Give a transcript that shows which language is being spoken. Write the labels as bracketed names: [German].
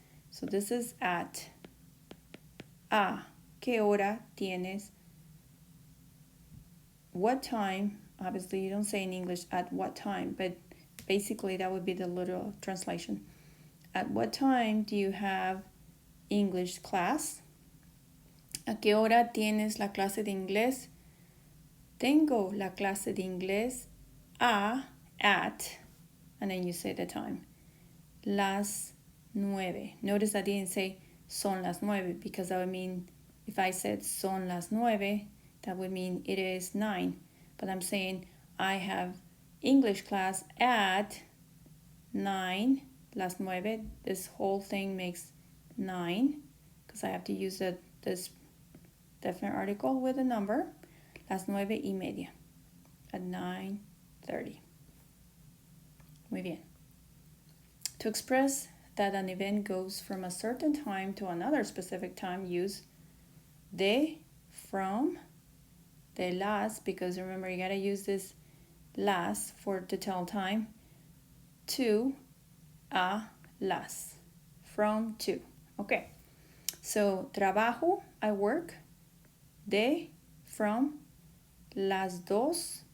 [English] So this is at. [Spanish] ¿A qué hora tienes? [English] What time? Obviously, you don't say in English at what time, but basically that would be the literal translation. At what time do you have English class? [Spanish] ¿A qué hora tienes la clase de inglés? Tengo la clase de inglés [English] at, and then you say the time. [Spanish] Las 9. [English] Notice I didn't say [Spanish] son las 9 [English] because that would mean if I said [Spanish] son las 9, [English] that would mean it is 9. But I'm saying I have English class at 9, [Spanish] las 9. [English] This whole thing makes 9 because I have to use this definite article with a number. [Spanish] Las 9:30 [English] at 9:30. [Spanish] Muy bien. [English] To express that an event goes from a certain time to another specific time, use de, from, de las, because remember you gotta use this las to tell time, to, a, las, from, to. Okay, so trabajo, I work, de, from, [Spanish] las dos.